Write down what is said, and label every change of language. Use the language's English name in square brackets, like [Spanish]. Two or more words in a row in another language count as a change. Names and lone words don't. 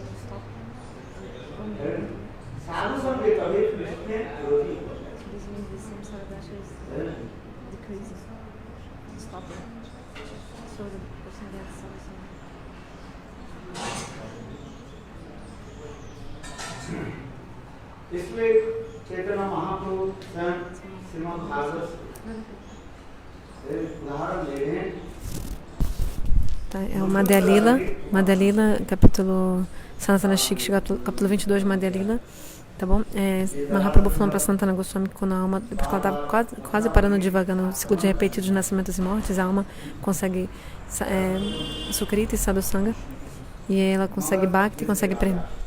[Hindi] साधु संग के कभी कृष्ण विरोधी इसलिए चैतन्य महाप्रभु श्रीमद् भागवत उदाहरण ले रहे हैं। [Portuguese] É o Madhya Lila, capítulo Sanatana Shiksha, capítulo 22, Madhya Lila, tá bom? Mahaprabhu falando para Sanatana Goswami que quando a alma, depois que ela estava quase parando devagar no ciclo de repetidos nascimentos e mortes, a alma consegue Sukrita e Sadhusanga, e ela consegue Bhakti e consegue prema.